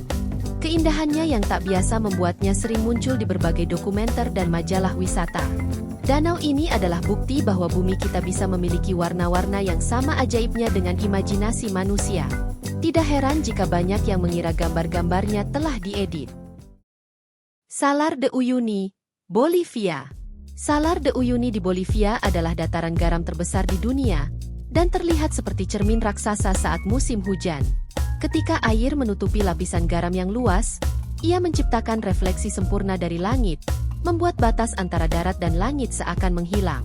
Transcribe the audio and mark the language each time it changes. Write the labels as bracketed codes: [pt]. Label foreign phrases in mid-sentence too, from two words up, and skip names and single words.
[id] Keindahannya yang tak biasa membuatnya sering muncul di berbagai dokumenter dan majalah wisata. Danau ini adalah bukti bahwa bumi kita bisa memiliki warna-warna yang sama ajaibnya dengan imajinasi manusia. Tidak heran jika banyak yang mengira gambar-gambarnya telah diedit. Salar de Uyuni, Bolivia. Salar de Uyuni di Bolivia adalah dataran garam terbesar di dunia, dan terlihat seperti cermin raksasa saat musim hujan. Ketika air menutupi lapisan garam yang luas, ia menciptakan refleksi sempurna dari langit, membuat batas antara darat dan langit seakan menghilang.